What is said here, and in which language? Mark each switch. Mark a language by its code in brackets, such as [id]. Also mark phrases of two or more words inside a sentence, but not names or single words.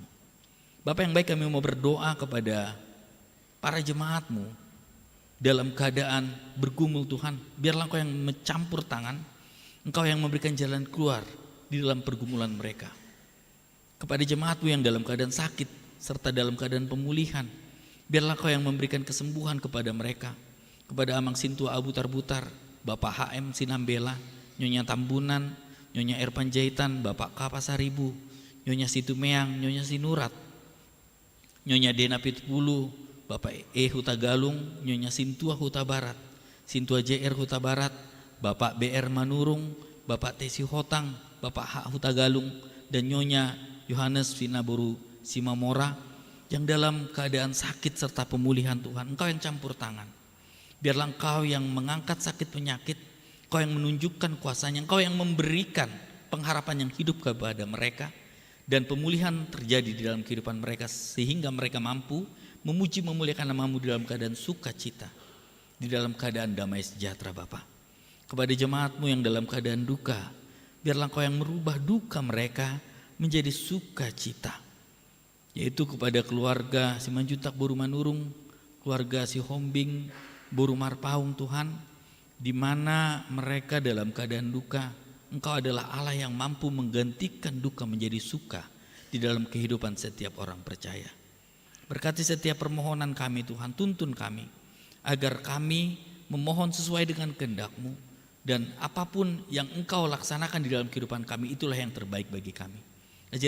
[id] Bapa yang baik, kami mau berdoa kepada para jemaat-Mu dalam keadaan bergumul Tuhan. Biarlah Engkau yang mencampur tangan, Engkau yang memberikan jalan keluar di dalam pergumulan mereka. Kepada jemaat-Mu yang dalam keadaan sakit serta dalam keadaan pemulihan, biarlah Engkau yang memberikan kesembuhan kepada mereka. Kepada Amang Sintua Abu Tarbutar, Bapak HM Sinambela, Nyonya Tambunan, Nyonya Erpanjaitan, Bapak Kapasaribu, Nyonya Situmeang, Nyonya Sinurat, Nyonya Dena Pitpulu, Bapak Huta Galung, Nyonya Sintua Huta Barat, Sintua JR Huta Barat, Bapak BR Manurung, Bapak Tesi Hotang, Bapak H Huta Galung, dan Nyonya Yohanes Vinaboru Simamora yang dalam keadaan sakit serta pemulihan Tuhan. Engkau yang campur tangan. Biarlah Engkau yang mengangkat sakit penyakit, Engkau yang menunjukkan kuasanya, Engkau yang memberikan pengharapan yang hidup kepada mereka, dan pemulihan terjadi di dalam kehidupan mereka sehingga mereka mampu memuji memuliakan nama-Mu di dalam keadaan sukacita, di dalam keadaan damai sejahtera Bapa. Kepada jemaat-Mu yang dalam keadaan duka, biarlah Engkau yang merubah duka mereka menjadi sukacita, yaitu kepada keluarga Simanjuntak Boru Manurung, keluarga Si Hombing Boru Marpaung Tuhan, di mana mereka dalam keadaan duka, Engkau adalah Allah yang mampu menggantikan duka menjadi suka di dalam kehidupan setiap orang percaya. Berkati setiap permohonan kami Tuhan, tuntun kami agar kami memohon sesuai dengan kehendak-Mu, dan apapun yang Engkau laksanakan di dalam kehidupan kami, itulah yang terbaik bagi kami.